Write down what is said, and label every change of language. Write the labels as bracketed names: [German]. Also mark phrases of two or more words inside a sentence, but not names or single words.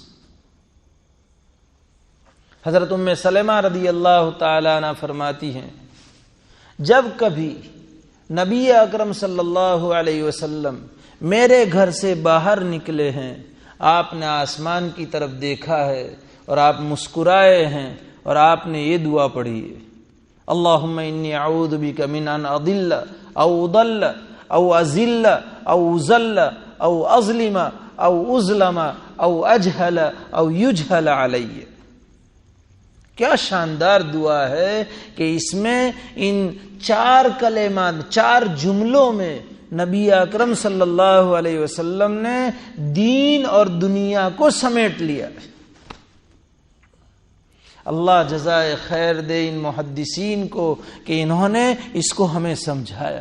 [Urdu] حضرت ام سلمہ [Arabic] رضی اللہ تعالی عنہ [Urdu] فرماتی ہیں جب کبھی نبی اکرم [Arabic] صلی اللہ علیہ وسلم [Urdu] میرے گھر سے باہر نکلے ہیں، آپ نے آسمان کی طرف دیکھا ہے اور آپ مسکرائے ہیں اور آپ نے یہ دعا پڑھی ہے [Arabic] اللہم انی اعوذ بک من ان اضل او اضل او ازل او ازل او اظلم او ازلم او اجہل او یجہل علی. [Urdu] کیا شاندار دعا ہے کہ اس میں ان 4 کلمات، 4 جملوں میں نبی اکرم [Arabic] صلی اللہ علیہ وسلم [Urdu] نے دین اور دنیا کو سمیٹ لیا. اللہ جزائے خیر دے ان محدثین کو کہ انہوں نے اس کو ہمیں سمجھایا.